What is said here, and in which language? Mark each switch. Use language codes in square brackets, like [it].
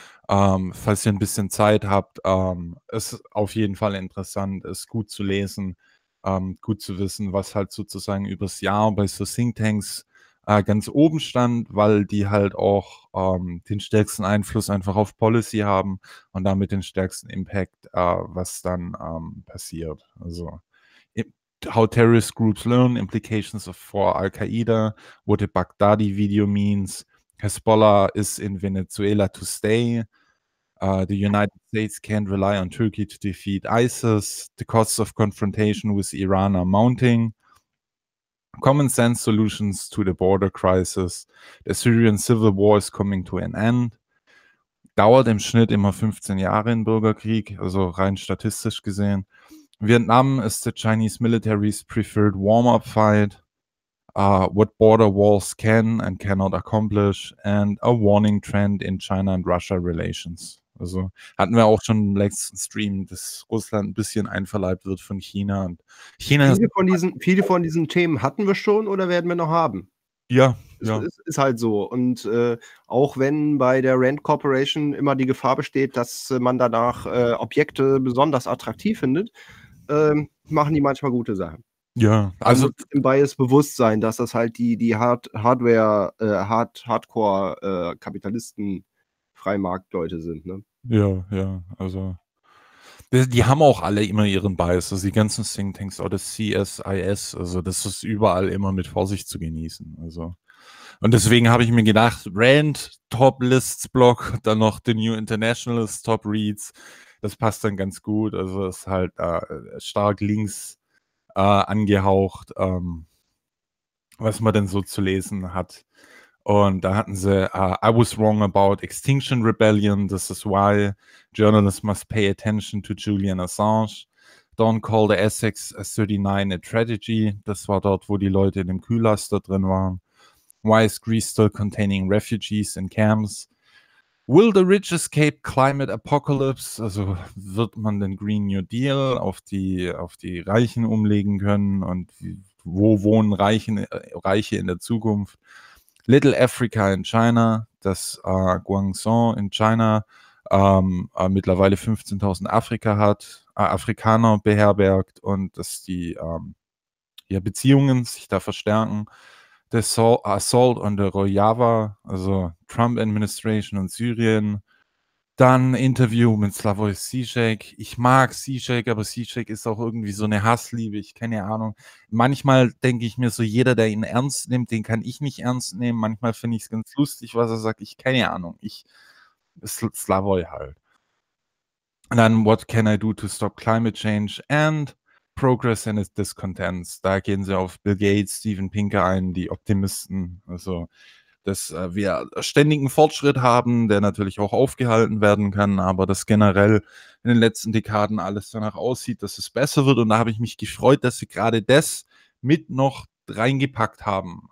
[de] Falls ihr ein bisschen Zeit habt, ist auf jeden Fall interessant, ist gut zu lesen, gut zu wissen, was halt sozusagen übers Jahr bei so Thinktanks ganz oben stand, weil die halt auch den stärksten Einfluss einfach auf Policy haben und damit den stärksten Impact, was dann passiert. [en] Also, how terrorist groups learn, implications of for Al-Qaeda, what the Baghdadi video means, Hezbollah is in Venezuela to stay. The United States can't rely on Turkey to defeat ISIS. The costs of confrontation with Iran are mounting. Common sense solutions to the border crisis. The Syrian civil war is coming to an end. [de] dauert im Schnitt immer 15 Jahre in Bürgerkrieg, also rein statistisch gesehen. [en] Vietnam is the Chinese military's preferred warm-up fight. What border walls can and cannot accomplish and a warning trend in China and Russia relations. [de] Also hatten wir auch schon im letzten Stream, dass Russland ein bisschen einverleibt wird von China. Und China viele von diesen Themen hatten wir schon oder werden wir noch haben? Ja, Ist halt so. Und auch wenn bei der Rand Corporation immer die Gefahr besteht, dass man danach Objekte besonders attraktiv findet, machen die manchmal gute Sachen. Ja, also im Bias Bewusstsein, dass das halt die Hardcore Kapitalisten Freimarktleute sind, ne? Ja, also die haben auch alle immer ihren Bias, also die ganzen Think Tanks oder CSIS, also das ist überall immer mit Vorsicht zu genießen, also. Und deswegen habe ich mir gedacht, Rand Top Lists Blog, dann noch The New Internationalist Top Reads. Das passt dann ganz gut, also ist halt stark links angehaucht, was man denn so zu lesen hat. Und da hatten sie [en] I was wrong about Extinction Rebellion, this is why journalists must pay attention to Julian Assange. Don't call the Essex 39 a tragedy. [de] Das war dort, wo die Leute in dem Kühlaster drin waren. [en] Why is Greece still containing refugees in camps? Will the rich escape climate apocalypse? [de] Also wird man den Green New Deal auf die Reichen umlegen können? Und wo wohnen Reiche in der Zukunft? [en] Little Africa in China, [de] dass Guangzhou in China mittlerweile 15.000 Afrikaner beherbergt und dass die Beziehungen sich da verstärken. [en] The Assault on the Rojava, [de] also Trump Administration in Syrien. Dann Interview mit Slavoj Žižek. Ich mag Žižek, aber Žižek ist auch irgendwie so eine Hassliebe. Ich keine Ahnung. Manchmal denke ich mir so, jeder, der ihn ernst nimmt, den kann ich nicht ernst nehmen. Manchmal finde ich es ganz lustig, was er sagt. Ich keine Ahnung. Ich Slavoj halt. Und dann [en] What can I do to stop climate change and Progress and its discontents. [de] Da gehen sie auf Bill Gates, Steven Pinker ein, die Optimisten. Also, dass wir ständigen Fortschritt haben, der natürlich auch aufgehalten werden kann, aber dass generell in den letzten Dekaden alles danach aussieht, dass es besser wird. Und da habe ich mich gefreut, dass sie gerade das mit noch reingepackt haben.